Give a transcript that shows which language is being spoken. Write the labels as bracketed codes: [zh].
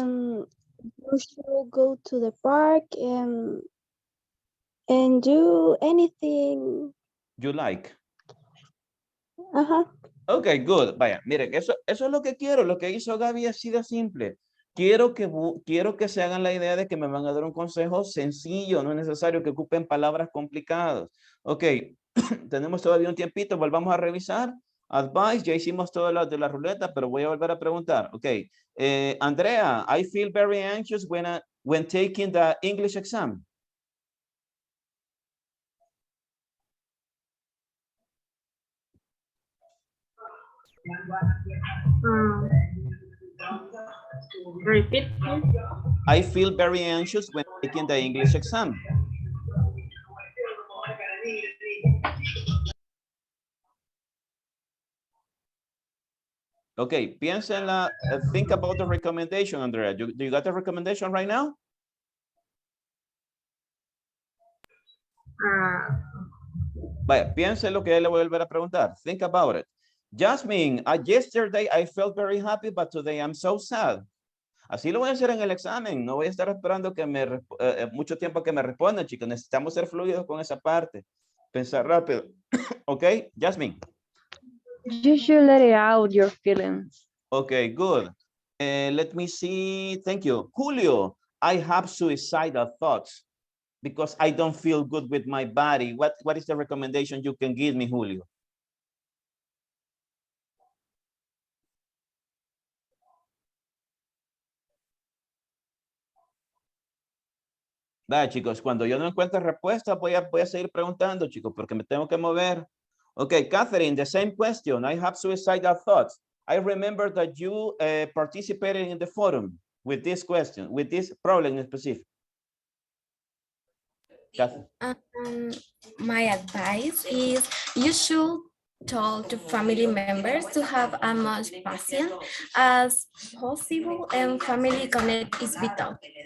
[en] You should go to the park and do anything you like. Okay, good. [es] Vaya, miren, eso es lo que quiero. Lo que hizo Gaby ha sido simple. Quiero que se hagan la idea de que me van a dar un consejo sencillo, no es necesario que ocupen palabras complicadas. Ok, tenemos todavía un tiempito, volvamos a revisar. Advice, ya hicimos todo lo de la ruleta, pero voy a volver a preguntar. [en] Ok, Andrea, I feel very anxious when taking the English exam. Repeat. I feel very anxious when taking the English exam. Okay, [es] piénsenla, [en] think about the recommendation, Andrea. Do you got the recommendation right now? [es] Vaya, piensen lo que le voy a volver a preguntar. [en] Think about it. Jasmine, yesterday I felt very happy, but today I'm so sad. [es] Así lo voy a hacer en el examen. No voy a estar esperando que mucho tiempo que me respondan, chicos. Necesitamos ser fluidos con esa parte. Pensar rápido. Ok, Jasmine. [en] You should let it out your feelings. Okay, good. Let me see. Thank you. Julio, I have suicidal thoughts because I don't feel good with my body. What is the recommendation you can give me, Julio? [es] Vaya, chicos, cuando yo no encuentre respuesta, voy a seguir preguntando, chicos, porque me tengo que mover. [en] Okay, Catherine, the same question. I have suicidal thoughts. I remember that you participated in the forum with this question, with this problem in specific. My advice is you should talk to family members to have as much patience as possible, and family connect is vital.